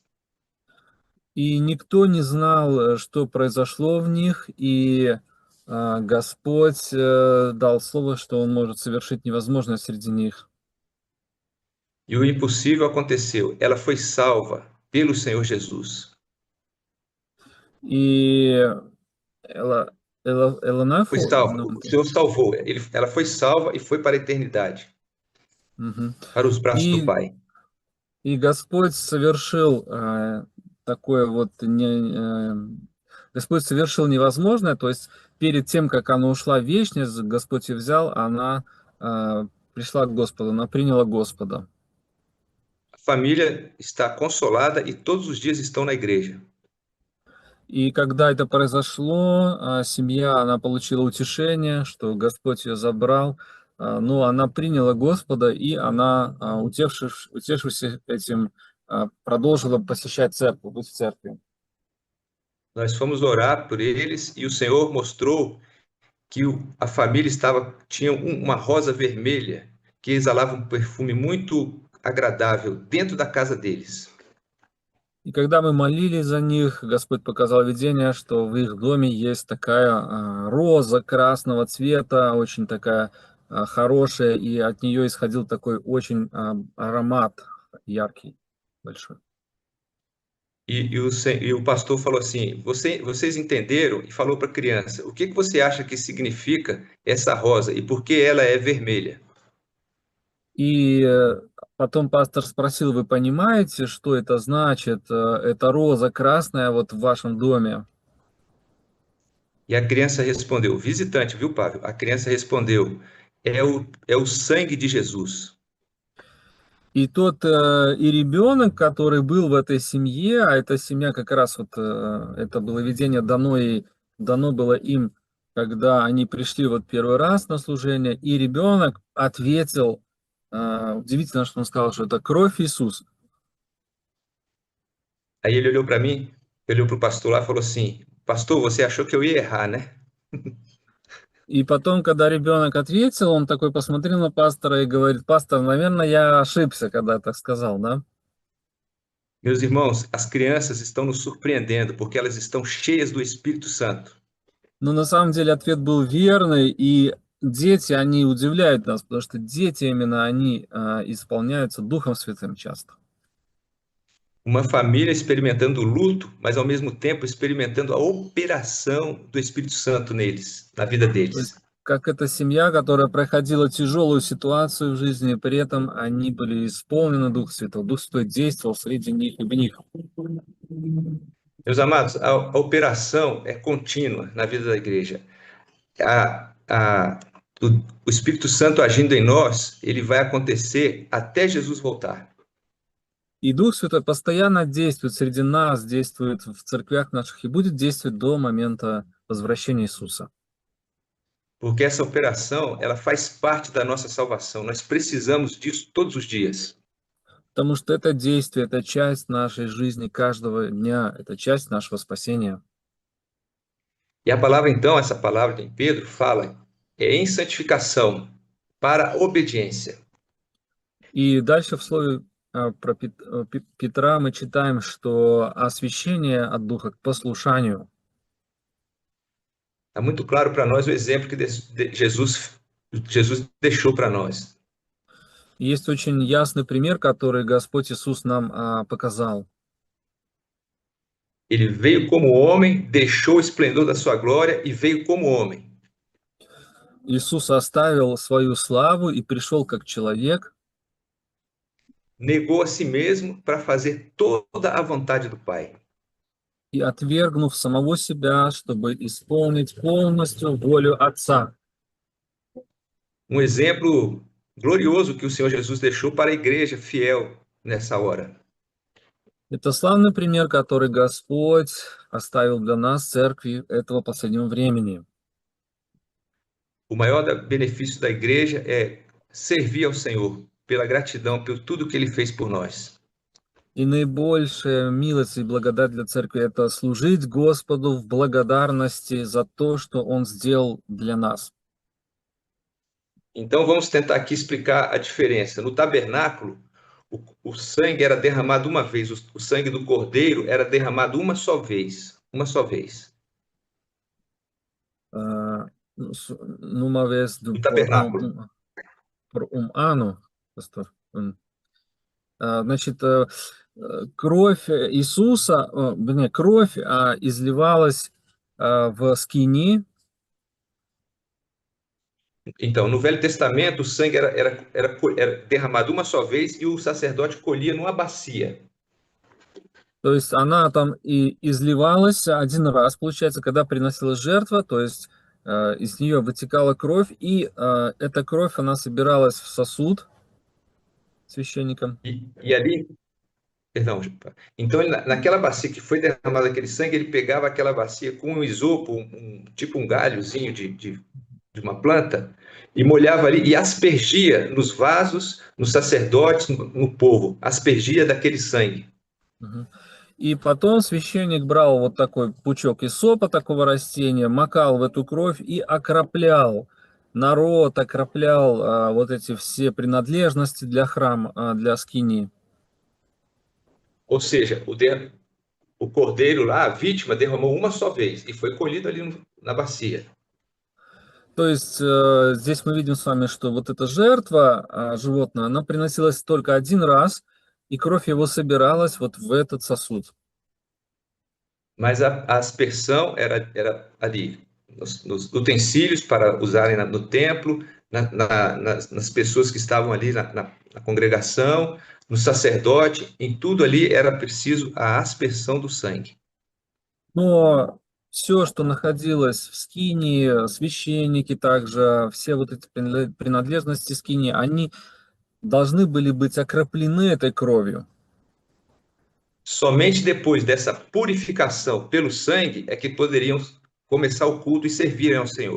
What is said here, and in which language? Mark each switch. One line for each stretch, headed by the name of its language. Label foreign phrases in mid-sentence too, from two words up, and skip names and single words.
Russian: И никто не знал, что произошло в них, и Господь дал слово, что Он может совершить невозможное среди них.
Portuguese: E o impossível aconteceu. Ela foi salva pelo Senhor Jesus. И ela Foi salva. O Senhor salvou. Ela foi salva e foi para a eternidade, para os braços do Pai.
Russian: И Господь совершил такое вот, Господь совершил невозможное, то есть перед тем, как она ушла в вечность, Господь ее взял, она пришла к Господу, она приняла Господа.
Portuguese: A família está consolada e todos os dias estão na igreja.
Russian: И когда это произошло, семья, она получила утешение, что Господь ее забрал, но она приняла Господа, и она, утешившись этим, продолжила посещать церковь, быть в церкви.
Portuguese: Nós fomos orar por eles e o Senhor mostrou que a família tinha uma rosa vermelha que exalava um perfume muito agradável dentro da casa deles.
Russian: И когда мы молились за них, Господь показал видение, что в их доме есть такая роза красного цвета, очень такая хорошая, и от нее исходил такой очень аромат яркий, большой.
Portuguese: E o pastor falou assim: vocês entenderam? E falou para a criança: o que você acha que significa essa rosa e por que ela é vermelha?
Russian: И потом пастор спросил: вы понимаете, что это значит? Это роза красная вот в вашем доме.
Portuguese: E a criança respondeu: visitante, viu, Pablo? A criança respondeu: é o sangue de Jesus.
Russian: И тот и ребенок, который был в этой семье, а эта семья как раз вот, это было видение дано было им, когда они пришли вот первый раз на служение, и ребенок ответил, удивительно, что он сказал, что это кровь Иисуса.
Portuguese: Aí ele olhou para mim, olhou para o pastor lá e falou assim: pastor, você achou que eu ia errar, né?
Russian: И потом, когда ребенок ответил, он такой посмотрел на пастора и говорит: пастор, наверное, я ошибся, когда так сказал, да?
Portuguese: Meus irmãos, as crianças estão nos surpreendendo porque elas estão cheias do Espírito Santo.
Russian: Но на самом деле ответ был верный, и дети, они удивляют нас, потому что дети именно, они исполняются Духом Святым часто.
Portuguese: Uma família experimentando o luto, mas ao mesmo tempo experimentando a operação do Espírito Santo neles, na vida
Russian: То есть,
Portuguese: deles.
Russian: как эта семья, которая проходила тяжелую ситуацию в жизни, при этом они были исполнены Духа Святого. Дух Святой действовал среди них и в них.
Portuguese: Meus amados, a operação é contínua na vida da igreja. A, a, o Espírito Santo agindo em nós, ele vai acontecer até Jesus voltar.
Russian: И Дух Святой постоянно действует среди нас, действует в церквях наших и будет действовать до момента возвращения Иисуса.
Portuguese: Porque essa operação, ela faz parte da nossa salvação. Nós precisamos disso todos os dias.
Russian: Потому что это действие, это часть нашей жизни каждого дня, это часть нашего спасения.
Portuguese: E a palavra, então, essa palavra em Pedro fala em santificação para obediência.
Russian: И дальше в слове про Петра мы читаем, что освящение от Духа к послушанию.
Portuguese: Está muito claro para nós o exemplo que Jesus deixou para nós.
Russian: Есть очень ясный пример, который Господь Иисус нам показал.
Portuguese: Ele veio como homem, deixou o esplendor da sua glória e veio como homem.
Russian: Иисус оставил свою славу и пришел как человек.
Portuguese: Negou a si mesmo para fazer toda a vontade do Pai.
Russian: И отвергнув самого себя, чтобы исполнить полностью волю Отца.
Portuguese: Exemplo glorioso que o Senhor Jesus deixou para a igreja fiel nessa hora.
Russian: Это славный пример, который Господь оставил для нас, церкви, этого последнего времени.
Portuguese: O maior benefício da igreja é servir ao Senhor pela gratidão por tudo que Ele fez por nós.
Russian: И наибольшая милость и благодать для церкви – это служить Господу в благодарности за то, что Он сделал для нас.
Portuguese: Então vamos tentar aqui explicar a diferença. No tabernáculo, o sangue era derramado uma vez, o sangue do cordeiro era derramado uma só vez. Numa vez No tabernáculo. Pastor.
Russian: Значит, кровь Иисуса, кровь изливалась в скинии.
Portuguese: Então, no Velho Testamento, o sangue era derramado uma só vez e o sacerdote colhia numa bacia.
Russian: То есть она там и изливалась один раз, получается, когда приносилась жертва, то есть из нее вытекала кровь, и эта кровь, она собиралась в сосуд священником.
Portuguese: E ali, perdão, então naquela bacia que foi derramado aquele sangue, ele pegava aquela bacia com um isopo, tipo um galhozinho de de uma planta e molhava ali e aspergia nos vasos, nos sacerdotes, no povo, aspergia daquele sangue. Мгм.
Russian: И потом священник брал вот такой пучок исопа, такого растения, макал в эту кровь и окроплял народ, окроплял вот эти все принадлежности для храма, для скинии.
Portuguese: Ou seja, o cordeiro lá, a vítima, derramou uma só vez e foi colhido ali na bacia.
Russian: То есть здесь мы видим с вами, что вот эта жертва животное, она приносилась только один раз, и кровь его собиралась вот в этот сосуд.
Portuguese: Mas a aspersão era ali, nos utensílios para usarem no templo, nas pessoas que estavam ali na congregação, no sacerdote, em tudo ali era preciso a aspersão do sangue.
Russian: Но все, что находилось в скинии, священники также, все вот эти принадлежности скинии, они должны были быть окроплены этой кровью.
Portuguese: Somente depois dessa purificação pelo sangue é que poderiam começar o culto e servirem ao Senhor.